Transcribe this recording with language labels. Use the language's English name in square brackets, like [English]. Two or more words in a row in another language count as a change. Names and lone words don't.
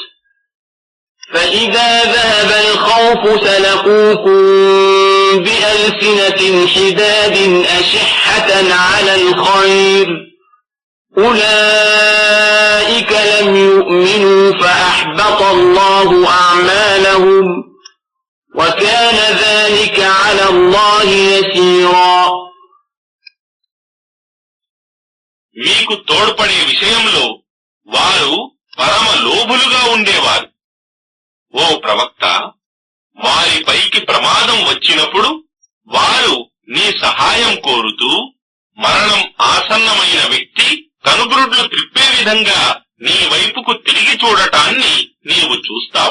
[Arabic] فإذا ذهب الخوف سلقوكم بألسنة حداد أشحة على الخير أولئك لم يؤمنوا فأحبط الله أعمالهم وكان ذلك على الله يسيرا. [Telugu] మీకు తోడ్పడే విషయంలో వారు పరమ లోభులుగా ఉండేవారు. ఓ ప్రవక్త, వారిపైకి ప్రమాదం వచ్చినప్పుడు వారు నీ సహాయం కోరుతూ మరణం ఆసన్నమైన వ్యక్తి కనుగ్రుడ్లు త్రిప్పే విధంగా నీ వైపుకు తిరిగి చూడటాన్ని నీవు చూస్తావు.